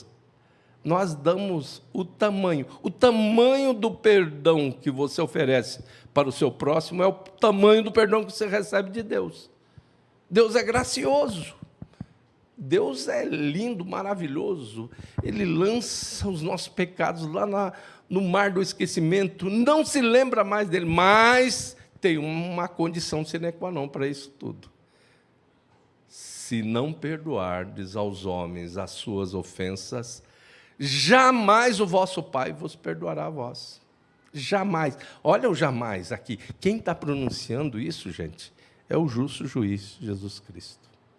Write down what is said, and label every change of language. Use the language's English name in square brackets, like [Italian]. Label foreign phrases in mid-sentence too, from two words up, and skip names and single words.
[Portuguese] Nós damos o tamanho do perdão que você oferece para o seu próximo é o tamanho do perdão que você recebe de Deus. Deus é gracioso. Deus é lindo, maravilhoso. Ele lança os nossos pecados lá no mar do esquecimento. Não se lembra mais dele, mas tem uma condição [Latin] sine qua non [Portuguese] para isso tudo. Se não perdoardes aos homens as suas ofensas, jamais o vosso Pai vos perdoará a vós. Jamais. Olha o jamais aqui. Quem está pronunciando isso, gente, é o justo juiz, Jesus Cristo.